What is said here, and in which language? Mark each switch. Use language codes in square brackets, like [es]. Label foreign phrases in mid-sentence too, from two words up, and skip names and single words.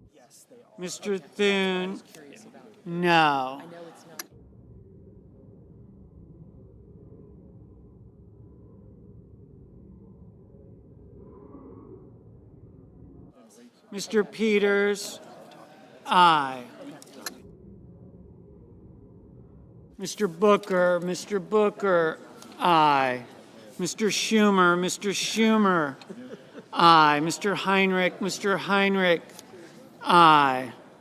[en] Mr. Thune, no. I know it's not. Mr. Peters, aye. Mr. Booker, aye. Mr. Schumer, aye. Mr. Heinrich, aye.